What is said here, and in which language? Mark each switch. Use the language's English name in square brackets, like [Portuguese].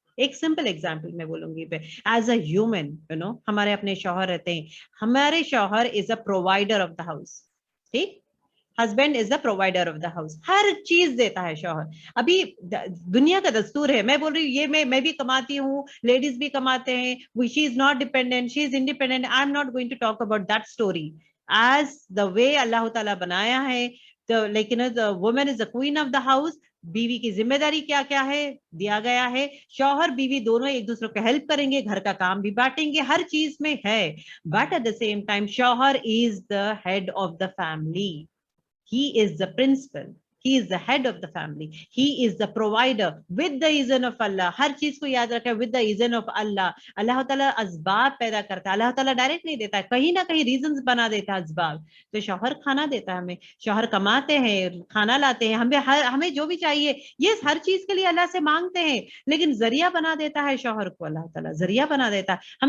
[Urdu] ایک simple example میں بولوں گی, [English] as a human [Urdu] ہمارے اپنے شوہر رہتے ہیں, ہمارے شوہر [English] is a provider of the house, [Urdu] ٹھیک, [English] husband is the provider of the house, [Urdu] ہر چیز دیتا ہے شوہر. ابھی دنیا کا دستور ہے, میں بول رہی ہوں یہ میں بھی کماتی ہوں, لیڈیز بھی کماتے ہیں, [English] She is not dependent, she is independent. I am not going to talk about that story is the way [Urdu] اللہ تعالیٰ بنایا ہے. [English] لیکن woman is the queen of the house. [Urdu] بیوی کی ذمہ داری کیا کیا ہے دیا گیا ہے, شوہر بیوی دونوں ایک دوسرے کو ہیلپ کریں گے, گھر کا کام بھی بانٹیں گے, ہر چیز میں ہے. [English] But at the same time شوہر is the head of the family. He is the principal. He is the head of the family. He is the provider with the izn of Allah. [Urdu] ہر چیز کو یاد رکھے [English] with the izn of Allah. [Urdu] اللہ تعالیٰ اسباب پیدا کرتا ہے, اللہ تعالیٰ ڈائریکٹ نہیں دیتا ہے, کہیں نہ کہیں ریزنز بنا دیتا ہے اسباب. تو شوہر کھانا دیتا ہے ہمیں, شوہر کماتے ہیں, کھانا لاتے ہیں, ہمیں جو بھی چاہیے یہ ہر چیز کے لیے اللہ سے مانگتے ہیں, لیکن ذریعہ بنا دیتا ہے شوہر کو اللہ تعالیٰ, ذریعہ بنا دیتا ہے.